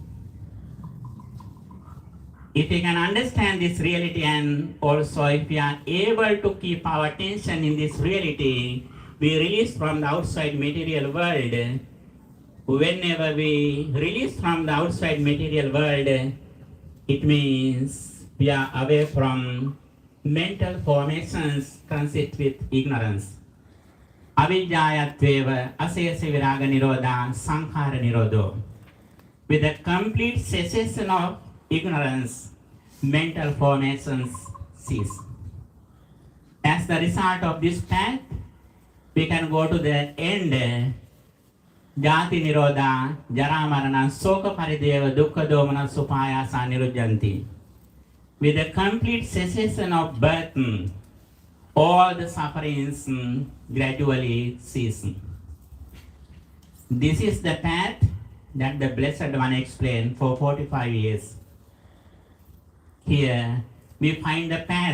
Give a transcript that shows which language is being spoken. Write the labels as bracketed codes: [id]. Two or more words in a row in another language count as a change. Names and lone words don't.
[en] If we can understand this reality and also if we are able to keep our attention in this reality, we release from the outside material world. Whenever we release from the outside material world, it means we are away from mental formations consist with ignorance. [pi] Avijayatveva asesa viraga nirodha sankhara nirodho. [en] With a complete cessation of ignorance, mental formations cease. As the result of this path, we can go to the end. [pi] Jati nirodha, jara marana, soka parideva, dukkha domana, supayasa nirujjanti. [en] With the complete cessation of birth, all the sufferings gradually cease. This is the path that the Blessed One explained for 45 years. Here we find the path.